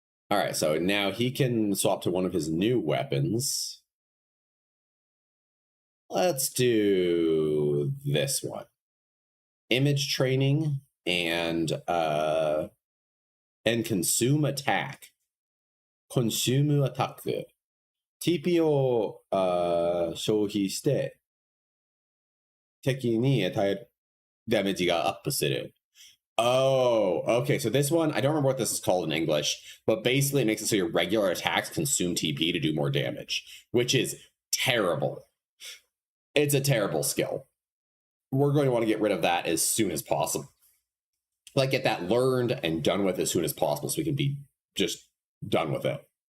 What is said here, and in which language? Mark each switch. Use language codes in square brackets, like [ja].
[en] All right, so now he can swap to one of his new weapons. Let's do this one. Image training and consume attack. Consume attack. [ja] TP を消費して敵に与えるダメージがアップする。 [en] Oh, okay. So this one, I don't remember what this is called in English, but basically it makes it so your regular attacks consume TP to do more damage, which is terrible. It's a terrible skill. We're going to want to get rid of that as soon as possible. Like, get that learned and done with as soon as possible so we can be just done with it.